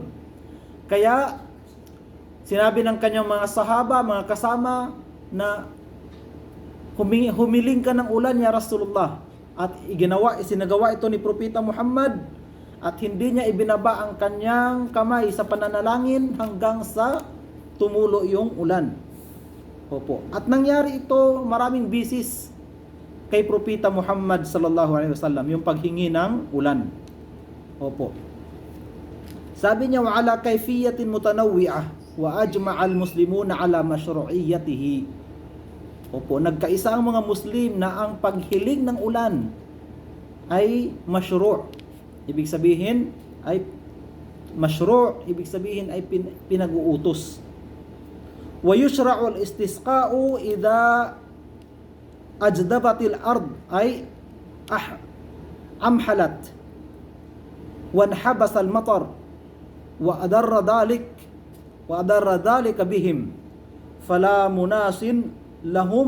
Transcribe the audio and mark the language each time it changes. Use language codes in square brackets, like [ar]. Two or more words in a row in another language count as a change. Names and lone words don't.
[tl] Kaya sinabi ng kanyang mga sahaba, mga kasama, na humiling ka ng ulan [ar] يا رسول الله. [tl] At isinagawa ito ni Propeta Muhammad, at hindi niya ibinaba ang kanyang kamay sa pananalangin hanggang sa tumulo yung ulan. Opo. At nangyari ito maraming bisis kay Propeta Muhammad [ar] صلى الله عليه وسلم, [tl] yung paghingi ng ulan. Opo. Sabi niya, [ar] وعلى كيفية متنوعة وأجمع المسلمون على مشروعيته. [tl] Opo, nagkaisa ang mga Muslim na ang paghiling ng ulan ay mashru'. Ibig sabihin ay pinag-uutos. [ar] ويشرع الاستسقاء إذا أجدبت الأرض أي أمحلت واحتبس المطر وأضر ذلك بهم فلا مناص لهم